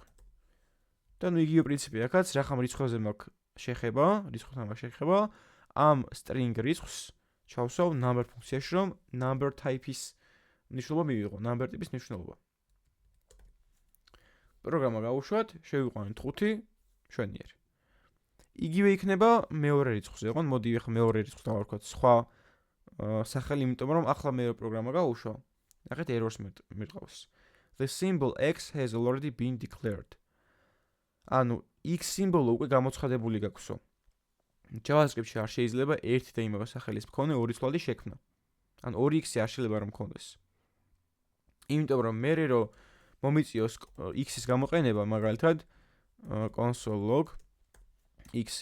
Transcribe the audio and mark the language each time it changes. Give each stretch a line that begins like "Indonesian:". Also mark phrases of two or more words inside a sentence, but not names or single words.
Georgian: და ნუ იგივე პრინციპი აქაც, რახამ რიცხვებზე მაქვს შეხება, რიცხვთან მაქვს შეხება, ამ string რიცხვს ჩავსვავ number ფუნქციაში, რომ
English: number type-
Georgian: ის ნიშნულობა მივიღო, number ტიპის ნიშნულობა. პროგრამა გავუშვათ, შევიყვანოთ 5 შვენიერი. იგივე იქნება მეორე რიცხვზე, ხო? მოდი ახლა მეორე რიცხვს დავარქვათ სხვა სახელი, იმიტომ რომ ახლა მეორე პროგრამა გავუშვა. ნახეთ errors მიყავს.
English: The symbol x has already been declared.
Georgian: ანუ x სიმბოლო უკვე გამოცხადებული გაქვსო. JavaScript-ში არ შეიძლება ერთი და იმავე სახელის მქონე ორი ცვლადი შექმნა. ან 2x-ი არ შეიძლება რომ მქონდეს. იმიტომ რომ მერე რომ მომიწიოს x-ის გამოყენება, მაგალითად
English: console log x.